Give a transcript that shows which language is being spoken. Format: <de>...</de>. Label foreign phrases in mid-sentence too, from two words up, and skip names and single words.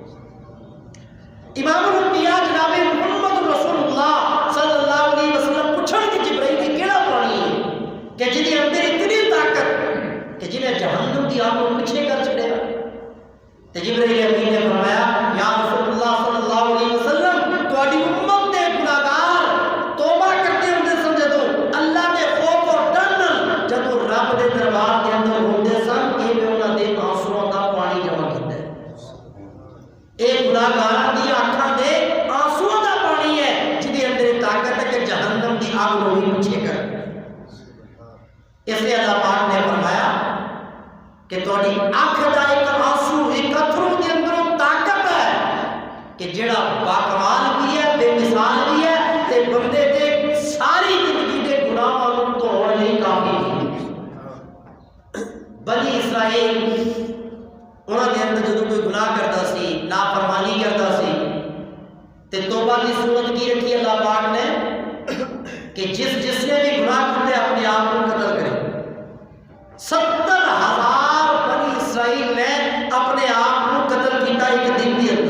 <pa>امام الانبیاء جناب محمد رسول اللہ صلی اللہ علیہ وسلم پوچھن کہ جبرائیل کی کیڑا پانی ہے کہ جدی اندر اتنی طاقت کہ جنہیں جہنم دی آگ کو پیچھے کر چھڑے گا؟ تے جبرائیل امین نے فرمایا یا رسول اللہ صلی اللہ علیہ وسلم تہاڈی امت دے گناہگار توبہ کرتے ہوندے سن جدوں اللہ دے خوف اور ڈر نال جدوں رب دے دربار دے اندر ہوندے سن اے میں انہاں دے آنسواں دا پانی جمع کیتا ہے، اے گناہگاراں دی آنکھاں دے آنسواں دا پانی ہے جدی اندر طاقت ہے کہ جہنم دی آگ نوں بھی پیچھے کر۔ اس لیے اللہ پاک نے فرمایا کہ تہاڈی اکھ دا ایک آنسو ایک اتھرو دے اندروں طاقت ہے کہ جڑا باکمال بھی ہے، بے مثال بھی ہے تے بندے دے ساری زندگی دے گناہاں نوں دھوڑ لئی کافی ہے۔ بنی اسرائیل انہاں دے اندر جدوں کوئی گناہ کرتا سی، نافرمانی کرتا سی تے توبہ دی صورت کی رکھی اللہ پاک نے کہ جس نے بھی گناہ کرتے اپنے آپ کو قتل کرے۔ 70,000 بنی اسرائیل نے اپنے آپ کو قتل کیتا ایک دن دی اندر۔</pa>